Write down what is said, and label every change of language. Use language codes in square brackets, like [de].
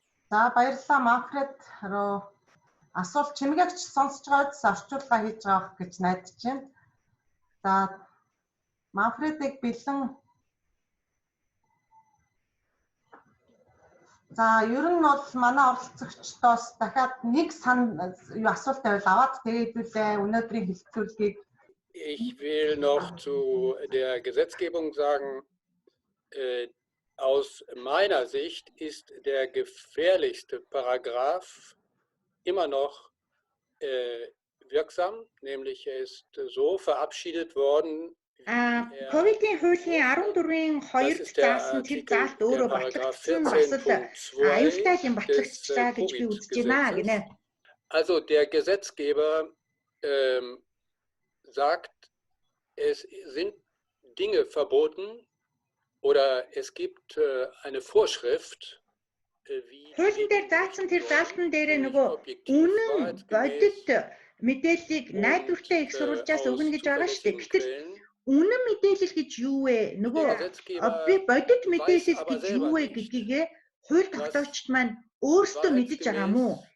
[mn] За баярлалаа Манфред руу асуулт чимээгч сонсож байгаас орчуулга хийж байгаа гэж найдаж байна. За Манфредыг бэлэн. За ер нь бол манай оролцогчдоос дахиад нэг асуулт байвал аваад тэгээд үлээ өнөөдрийн хэлцүүлгийг. [de] Ich will noch zu der Gesetzgebung sagen, aus meiner Sicht ist der gefährlichste Paragraph immer noch wirksam, nämlich er ist so verabschiedet worden. [mn] Ковидын хуулийн 14-ийн 2-д заасан тэр заалт өөрөө батлагдсан бас л аюултай юм батлагдчихлаа гэж би үзэж байна гинэ. [de] Also der Gesetzgeber sagt, es sind Dinge verboten oder es gibt eine Vorschrift, wie [mn] хуулийн дээр заасан тэр заалтан дээр нөгөө үнэн бодит мэдээллийг найдвартай их сурвалжаас өгнө гэж байгаа шүү дээ. Гэтэл үнэн мэдээлэл гэж юу вэ? Нөгөө бодит мэдээлэл гэж юу вэ гэдгийг хууль тогтоогчд маань өөрсдөө мэдэж байгаа мó?